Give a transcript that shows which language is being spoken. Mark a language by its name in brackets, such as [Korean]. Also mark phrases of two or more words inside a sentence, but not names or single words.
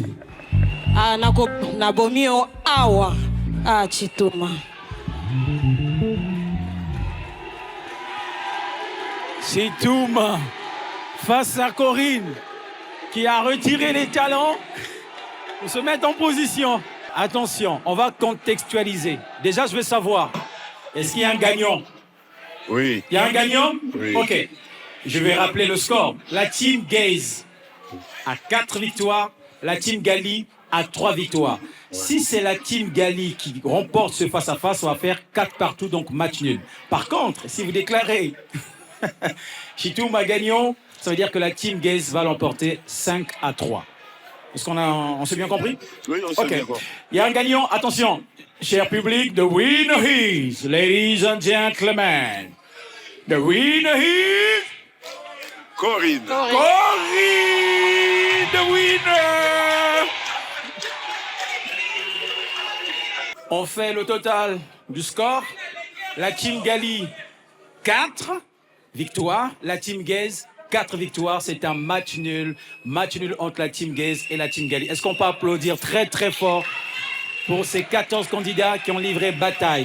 [Lingala] Ah, na bomio awa. [French] Ah, Chituma. Chituma face à Corinne qui a retiré les talons. On se met en position. Attention, on va contextualiser. Déjà, je veux savoir, est-ce qu'il y a un gagnant? Oui. Il y a un gagnant? Oui. Ok. Je vais rappeler le score. La team Gaze a 4 victoires. La team Gali a 3 victoires. Si c'est la team Gali qui remporte ce face-à-face, on va faire 4 partout, donc match nul. Par contre, si vous déclarez Chitouma gagnant, ça veut dire que la team Gaze va l'emporter 5-3. Est-ce qu'on s'est bien compris? Oui, on s'est bien compris. Il y a un gagnant. Attention, cher public, [English] the winner is, ladies and gentlemen, the winner is... [French] Corinne. [English] Corinne, the winner. [French] On fait le total du score. La team Gali, 4 victoires. La team Gaze, 4 victoires. C'est un match nul. Match nul entre la team Gaze et la team Gali. Est-ce qu'on peut applaudir très très fort pour ces 14 candidats qui ont livré bataille?